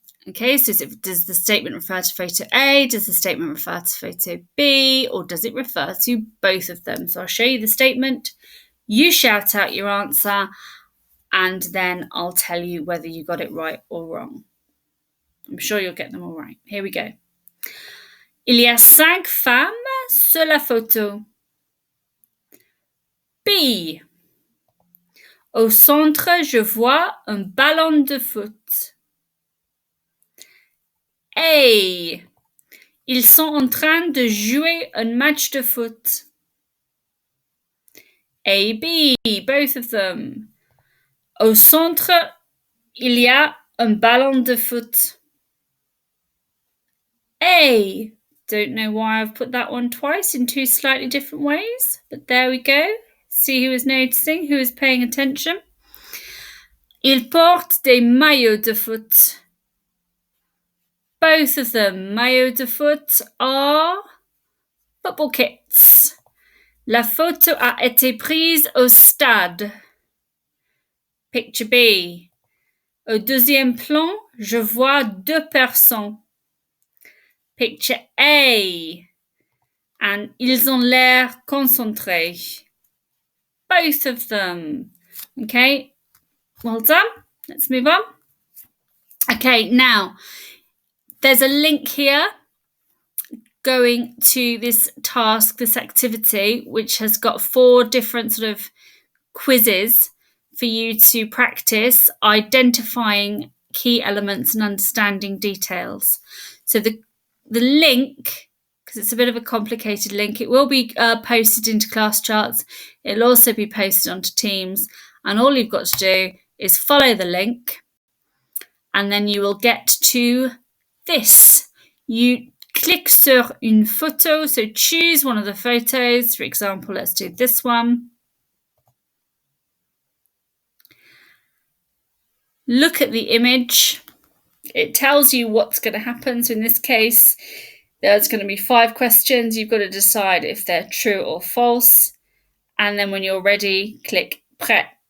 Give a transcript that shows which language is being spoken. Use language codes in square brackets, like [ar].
[en] Okay, so does the statement refer to photo A? Does the statement refer to photo B? Or does it refer to both of them? So I'll show you the statement. You shout out your answer, and then I'll tell you whether you got it right or wrong. I'm sure you'll get them all right. Here we go. [fr] Il y a 5 femmes sur la photo. B. Au centre, je vois un ballon de foot. A. Ils sont en train de jouer un match de foot. [en] A, B, both of them. [fr] Au centre, il y a un ballon de foot. [en] A. Don't know why I've put that one twice in 2 slightly different ways, but there we go. See who is noticing, who is paying attention. [fr] Ils portent des maillots de foot. [en] Both of them, [fr] maillots de foot, [en] are football kits. [fr] La photo a été prise au stade. [en] Picture B. [fr] Au deuxième plan, je vois 2 personnes. [en] Picture A. And [fr] ils ont l'air concentrés. [en] Both of them. Okay, well done. Let's move on. Okay, now there's a link here going to this task, this activity, which has got 4 different sort of quizzes for you to practice identifying key elements and understanding details. So the link, because it's a bit of a complicated link, it will be posted into class charts. It'll also be posted onto Teams, and all you've got to do is follow the link, and then you will get to this. You click [fr] sur une photo, [en] so choose one of the photos. For example, let's do this one. Look at the image. It tells you what's going to happen. So in this case, there's going to be 5 questions. You've got to decide if they're true or false. And then when you're ready, click prêt.